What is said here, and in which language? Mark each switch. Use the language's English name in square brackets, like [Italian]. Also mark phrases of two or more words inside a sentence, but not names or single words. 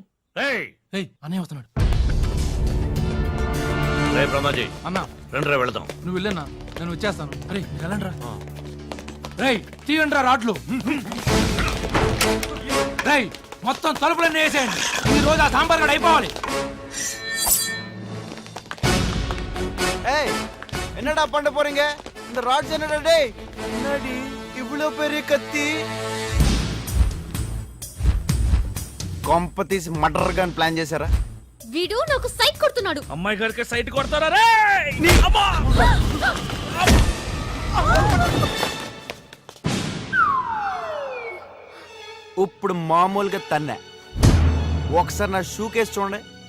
[Telugu] ఏయ్, అన్నయ్య వస్తున్నాడు. రే బ్రహ్మాజీ, అన్నా రండి రా వెళదాం. నువ్వు వెళ్ళన్నా, నేను వచ్చేస్తాను. అరే మీరు వెళ్ళండి రా. రేయ్, తీయండి రా రాడ్లు. రేయ్, మొత్తం తలుపులన్నీ వేసేయండి. ఈ రోజు ఆ సాంబార్ గడ అయిపోవాలి. [Tamil] ஏய் என்னடா பண்ண போறீங்க? இந்த ராட்ஸ் என்னடா டேய்? என்னடி இவ்ளோ பெரிய கத்தி? [Telugu] కాంపతీస్ మర్డర్ గన్ ప్లాన్ చేశారా? వీడు నాకు సైట్ కొడుతున్నాడు. అమ్మాయి గారికి సైట్ కొడతారా రే? ఇప్పుడు మామూలుగా తన్నే ఒకసారి నా షూ కేసు చూడండి.